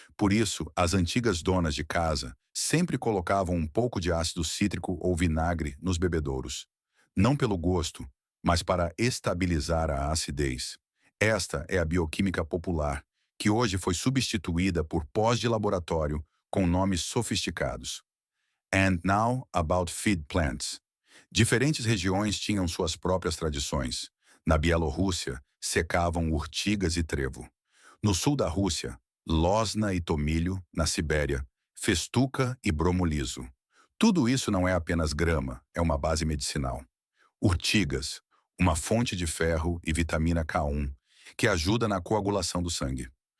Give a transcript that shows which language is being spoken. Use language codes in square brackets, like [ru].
[pt] Por isso, as antigas donas de casa sempre colocavam um pouco de ácido cítrico ou vinagre nos bebedouros. Não pelo gosto, mas para estabilizar a acidez. Esta é a bioquímica popular, que hoje foi substituída por pós de laboratório com nomes sofisticados. [en] And now about feed plants. [pt] Diferentes regiões tinham suas próprias tradições. Na Bielorrússia, secavam urtigas e trevo. No sul da Rússia, losna e tomilho. Na Sibéria, festuca e bromo liso. Tudo isso não é apenas grama, é uma base medicinal. Urtigas, uma fonte de ferro e vitamina K1, que ajuda na coagulação do sangue.